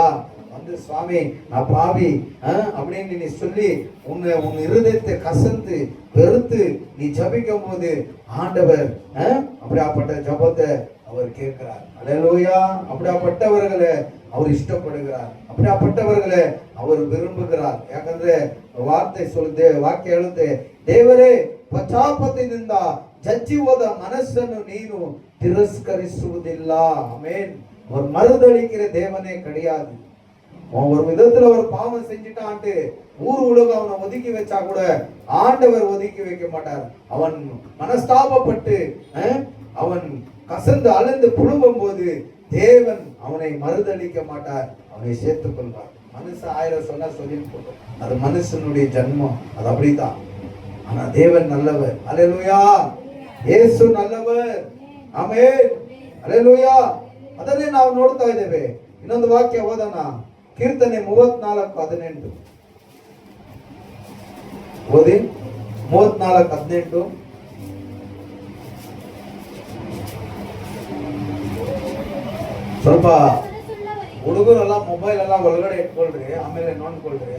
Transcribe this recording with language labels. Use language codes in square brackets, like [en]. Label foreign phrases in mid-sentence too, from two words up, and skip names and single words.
[ta] வந்து சுவாமி நான் பாவி அப்படின்னு நீ சொல்லி உன் இருதயத்தை கசந்து வெறுத்து நீ ஜபிக்கும் போது ஆண்டவர் அப்படியாப்பட்ட ஜபத்தை அவர் கேட்கிறார். அல்லேலூயா. அப்படியாப்பட்டவர்களை அவர் ಇಷ್ಟಪಡುகிறார், அப்படியாப்பட்டவர்களை அவர் விரும்புகிறார். [kn] ಯಾಕಂದ್ರೆ ವಾರ್ತೆ சொல்லுದೆ, ವಾಕ್ಯ ಹೇಳುತ್ತೆ, ದೇವರೇ ಪಶ್ಚಾತ್ತಾಪದಿಂದ ಜಜ್ಜಿ ಹೋದ ಮನಸ್ಸನ್ನು ನೀನು ತಿರಸ್ಕರಿಸುವುದಿಲ್ಲ. ಆಮೆನ್. [ta] அவர் மறுதளிக்கிற தேவனே கிடையாது. ஒரு விதத்துல ஒரு பாவம் செஞ்சுட்டான்ட்டு ஊர் உலகம் அவனை ஒதுக்கி வச்சா கூட ஆண்டவர் ஒதுக்கி வைக்க மாட்டார். அவன் மனஸ்தாபப்பட்டு அவன் கசந்து அழுந்து புழுவும் போது தேவன் அவனை மறுதளிக்க மாட்டார், அவனை சேர்த்துக் கொள்வார். மனுஷன் 1000 சொன்னா சொல்லி போட்டோம், அது மனுஷனுடைய ஜன்மம், அது அப்படித்தான். ஆனா தேவன் நல்லவர். அல்லேலூயா. ಯೇಸು நல்லவர். [kn] ಆಮೆನ್. அல்லேலூயா. ಅದನ್ನೇ ನಾವು ನೋಡ್ತಾ ಇದ್ದೇವೆ. ಇನ್ನೊಂದು ವಾಕ್ಯ ಓದೋಣ. ಕೀರ್ತನೆ 34:18 ಓದಿ. 34:18. ಸ್ವಲ್ಪ ಹುಡುಗರೆಲ್ಲ ಮೊಬೈಲ್ ಎಲ್ಲ ಒಳಗಡೆ ಇಟ್ಕೊಳ್ರಿ, ಆಮೇಲೆ ನೋಡ್ಕೊಳ್ರಿ.